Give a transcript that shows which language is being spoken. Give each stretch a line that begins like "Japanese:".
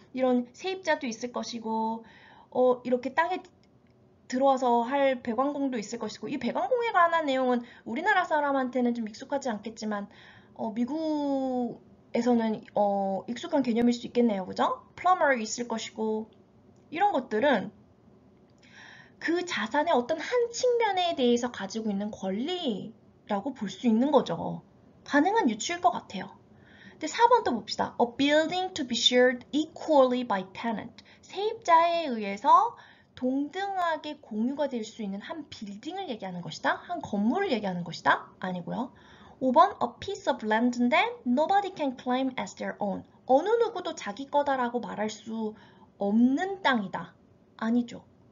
Korean: 이런 세입자도 있을 것이고, 이렇게 땅에 들어와서 할 배관공도 있을 것이고, 이 배관공에 관한 내용은 우리나라 사람한테는 좀 익숙하지 않겠지만, 미국에서는 익숙한 개념일 수 있겠네요. 그죠? 플러머 있을 것이고, 이런 것들은 그 자산의 어떤 한 측면에 대해서 가지고 있는 권리라고 볼 수 있는 거죠. 가능한 유추일 것 같아요. 근데 4번 또 봅시다.
English: A building to be shared equally by tenant.
Korean: 세입자에 의해서 동등하게 공유가 될 수 있는 한 빌딩을 얘기하는 것이다. 한 건물을 얘기하는 것이다. 아니고요.
English: 5번 a piece of land인데 nobody can claim as their own.
Korean: 어느 누구도 자기 거다라고 말할 수 없는 땅이다. 아니죠.